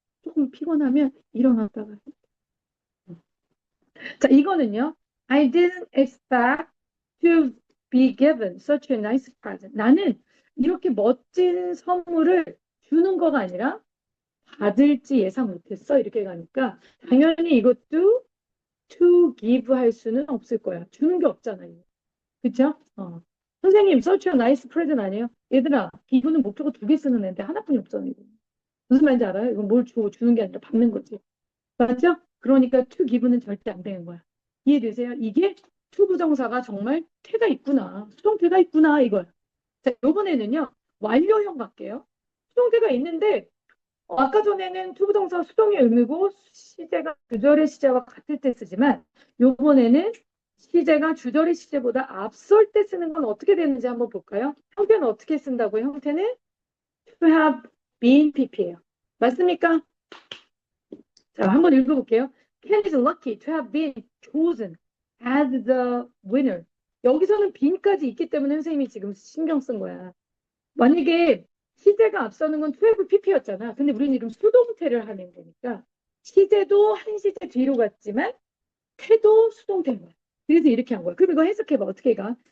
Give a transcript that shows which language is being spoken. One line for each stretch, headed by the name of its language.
Korean: 조금 피곤하면 일어났다가. 자, 이거는요.
English: I didn't expect to be given such a nice present.
Korean: 나는 이렇게 멋진 선물을 주는 거가 아니라 받을지 예상 못했어. 이렇게 가니까 당연히 이것도 to give 할 수는 없을 거야. 주는 게 없잖아요. 그쵸? 선생님,
English: such a nice present
Korean: 아니에요? 얘들아, 기분은 목적어 두 개 쓰는 애인데 하나뿐이 없잖아요. 무슨 말인지 알아요? 이건 뭘 주는 게 아니라 받는 거지. 맞죠? 그러니까 to give는 절대 안 되는 거야. 이해되세요? 이게 to 부정사가 정말 태가 있구나. 수동태가 있구나, 이걸. 자, 요번에는요, 완료형 갈게요. 수동태가 있는데, 아까 전에는 to 부정사 수동의 의미고, 시제가 주절의 시제와 같을 때 쓰지만, 요번에는 시제가 주절의 시제보다 앞설 때 쓰는 건 어떻게 되는지 한번 볼까요? 형태는 어떻게 쓴다고요? 형태는 to have been pp예요. 맞습니까? 자, 한번 읽어볼게요.
English: Ken is lucky to have been chosen as the winner.
Korean: 여기서는 bean까지 있기 때문에 선생님이 지금 신경 쓴 거야. 만약에 시제가 앞서는 건 to have pp였잖아. 근데 우리는 지금 수동태를 하는 거니까 시제도 한 시제 뒤로 갔지만 태도 수동태인 거야. 그래서 이렇게 한 거야. 그럼 이거 해석해봐. 어떻게 가?